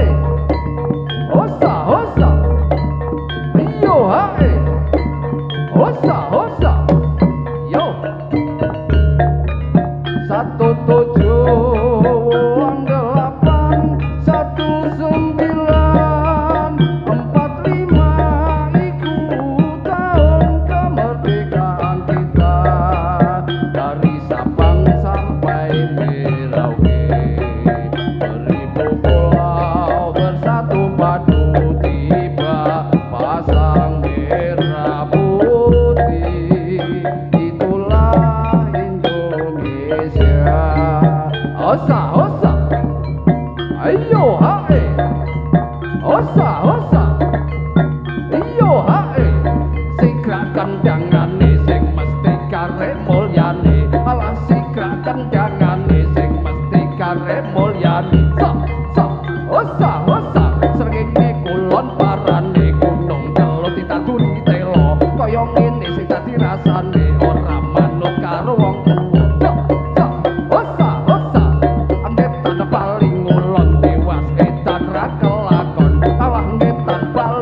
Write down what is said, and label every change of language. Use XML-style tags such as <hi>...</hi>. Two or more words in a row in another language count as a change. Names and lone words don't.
<jv>Osa osa ayo hae. Osa osa yo 17/8/1945 iku</jv> <id>tahun kemerdekaan kita dari Sabang sampai Merauke. Seribu pulau bersatu padu tiba pasang merah putih. Itulah Indonesia.</id> <jv>Osa osa ayo hae. Osa osa ayo hae. Sing gak kendangane sing mesti karep mulyane. Alah sing gak kendangane sing mesti karep mulyane. Osa osa srengenge kulon parane gunung kelut ditanduri telo kaya ngene sing dadi rasane ora manut karo wong tuwa. Osa osa angetan paling ngulon tewas edan ra kelakon. Alah ngetan</jv>